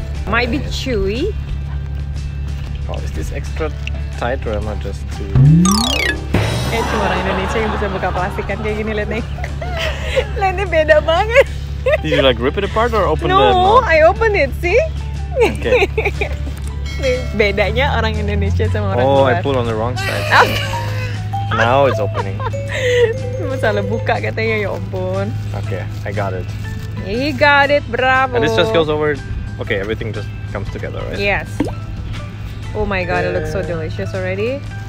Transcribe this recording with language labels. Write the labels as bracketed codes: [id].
[en] Might be chewy. Oh, is this extra tight or am I just too... [id] Cuma orang Indonesia yang bisa buka plastikan kayak gini, lihat nih. Lihat nih, beda banget. [en] Did you like rip it apart or open the No, mouth? I open it, see? Okay. [id] Nih, bedanya orang Indonesia sama orang Oh, luar. [en] I pulled on the wrong side. Now it's opening. [id] Salah buka katanya, ya ampun. [en] Okay, I got it. You got it, bravo. And this just goes over... Okay, everything just comes together, right? Yes. Oh my god, it looks so delicious already.